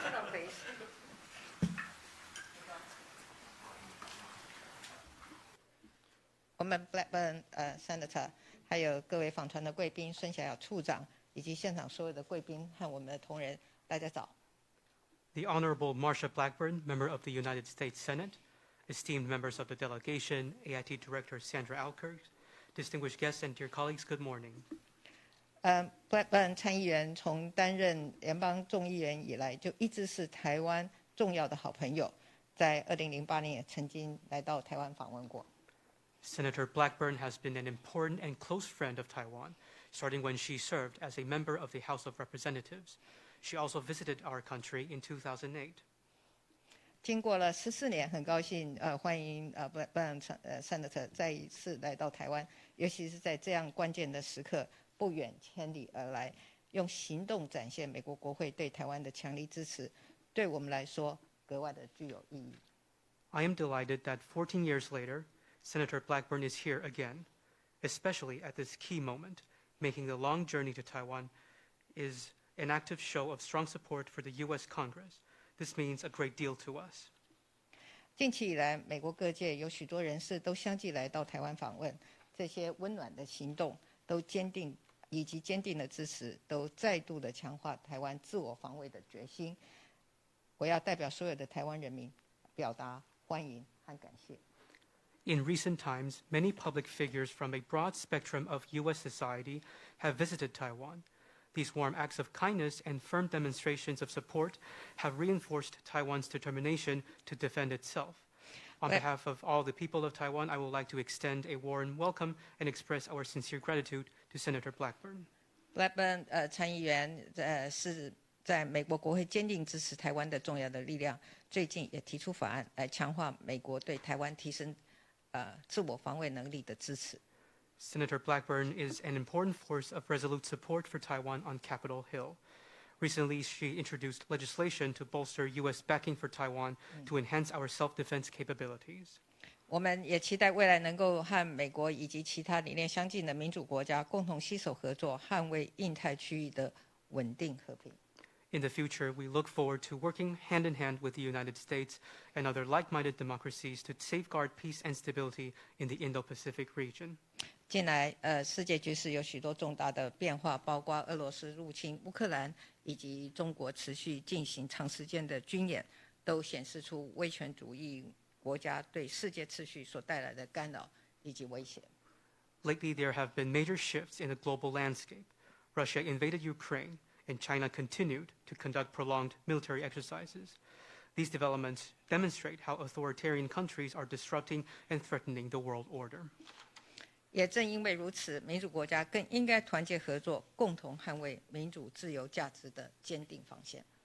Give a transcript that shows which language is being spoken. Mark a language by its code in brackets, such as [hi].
[en] Please. [zh] 我们 Blackburn Senator 还有各位访团的贵宾，孙小雅处长以及现场所有的贵宾和我们的同仁，大家早。 [en] The Honorable Marsha Blackburn, member of the United States Senate, esteemed members of the delegation, AIT Director Sandra Alkirk, distinguished guests and dear colleagues, good morning. [zh] Blackburn 参议员从担任联邦众议员以来，就一直是台湾重要的好朋友，在2008年也曾经来到台湾访问过。 [en] Senator Blackburn has been an important and close friend of Taiwan, starting when she served as a member of the House of Representatives. She also visited our country in 2008. [zh] 经过了14年，很高兴欢迎 Blackburn Senator 再一次来到台湾，尤其是在这样关键的时刻，不远千里而来，用行动展现美国国会对台湾的强力支持，对我们来说格外的具有意义。 [en] I am delighted that 14 years later, Senator Blackburn is here again, especially at this key moment. Making the long journey to Taiwan is an active show of strong support for the U.S. Congress. This means a great deal to us. [zh] 近期以来，美国各界有许多人士都相继来到台湾访问，这些温暖的行动都坚定的支持，都再度的强化台湾自我防卫的决心。我要代表所有的台湾人民表达欢迎和感谢。 [en] In recent times, many public figures from a broad spectrum of U.S. society have visited Taiwan. These warm acts of kindness and firm demonstrations of support have reinforced Taiwan's determination to defend itself. On behalf of all the people of Taiwan, I would like to extend a warm welcome and express our sincere gratitude to Senator Blackburn. [zh] Blackburn 参议员是在美国国会坚定支持台湾的重要的力量，最近也提出法案来强化美国对台湾提升自我防卫能力的支持。 [en] Senator Blackburn is an important force of resolute support for Taiwan on Capitol Hill. Recently, she introduced legislation to bolster U.S. backing for Taiwan to enhance our self-defense capabilities. [zh] 我们也期待未来能够和美国以及其他理念相近的民主国家共同携手合作，捍卫印太区域的稳定和平。 [en] In the future, we look forward to working hand in hand with the United States and other like-minded democracies to safeguard peace and stability in the Indo-Pacific region. [zh] 近来，世界局势有许多重大的变化，包括俄罗斯入侵乌克兰，以及中国持续进行长时间的军演，都显示出威权主义国家对世界秩序所带来的干扰以及威胁。 [en] Lately, there have been major shifts in the global landscape. Russia invaded Ukraine, and China continued to conduct prolonged military exercises. These developments demonstrate how authoritarian countries are disrupting and threatening the world order. [zh] 也正因为如此，民主国家更应该团结合作，共同捍卫民主自由价值的坚定防线。